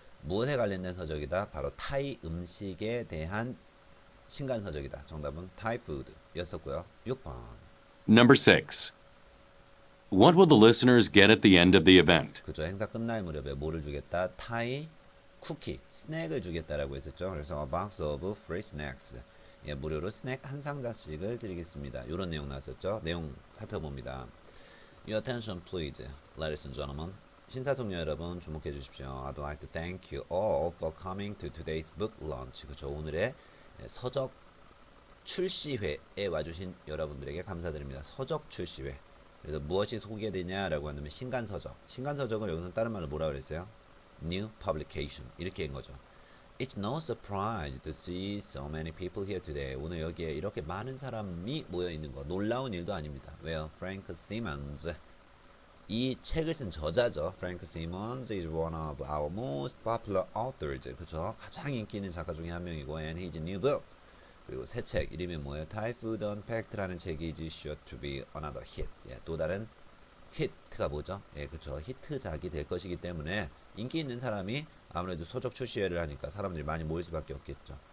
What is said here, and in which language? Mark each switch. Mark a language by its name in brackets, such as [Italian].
[Korean] 무엇에 관련된 서적이다? 바로 타이 음식에 대한 신간서적이다. 정답은 Thai food 였었고요. 6번. [English] Number 6. What will the listeners get at the end of the event? [Korean] 그죠. 행사 끝날 무렵에 뭐를 주겠다? 타이, 쿠키, 스낵을 주겠다라고 했었죠. 그래서 [English] a box of free snacks. [Korean] 예, 무료로 스낵 한 상자씩을 드리겠습니다. 이런 내용 나왔었죠. 내용 살펴봅니다. [English] Your attention please, ladies and gentlemen. [Korean] 신사동료 여러분 주목해 주십시오. [English] I'd like to thank you all for coming to today's book launch. [Korean] 그죠. 오늘의 서적 출시회에 와주신 여러분들에게 감사드립니다. 서적 출시회. 그래서 무엇이 소개되냐라고 한다면 신간서적. 신간서적을 여기서 다른 말로 뭐라 그랬어요? [English] New publication. [Korean] 이렇게 한 거죠. [English] It's no surprise to see so many people here today. [Korean] 오늘 여기에 이렇게 많은 사람이 모여 있는 거 놀라운 일도 아닙니다. 왜요? Frank Simmons. 이 책을 쓴 저자죠. [English] Frank Simmons is one of our most popular authors. [Korean] 그죠? 가장 인기 있는 작가 중에 한 명이고, [English] and his new book. [Korean] 그리고 새 책 이름이 뭐예요? [English] Thai Food Unpacked라는 [Korean] 책이 [English] is sure to be another hit. [Korean] 예, 또 다른 히트가 뭐죠? 예, 그렇죠. 히트작이 될 것이기 때문에 인기 있는 사람이 아무래도 서적 출시회를 하니까 사람들이 많이 모일 수밖에 없겠죠.